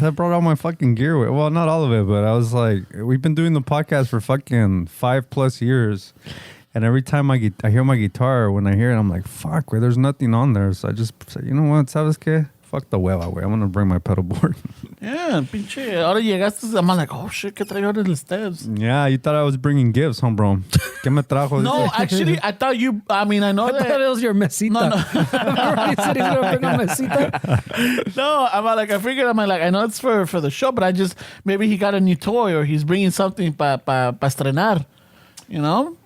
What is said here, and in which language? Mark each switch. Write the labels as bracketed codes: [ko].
[en] I brought all my fucking gear with. Well, not all of it, but I was like, we've been doing the podcast for fucking 5+ years. And every time I hear my guitar, when I hear it, I'm like, fuck, wait, there's nothing on there. So I just say, you know what, [es] ¿sabes qué? [en] Fuck the hueva, güey. I'm going to bring my pedal board. Yeah, pinche. [es] Ahora llegaste, [en] I'm like, oh shit, [es] ¿qué traigo ahora el steps? [en] Yeah, you thought I was bringing gifts, home, bro. [es] ¿Qué me trajo? [en] No, actually, I thought you, I know I that. thought it was your mesita. No. Remember he said he's going to bring a mesita? No, I figured, I know it's for the show, but maybe he got a new toy or he's bringing something [es] pa estrenar, [en] you know?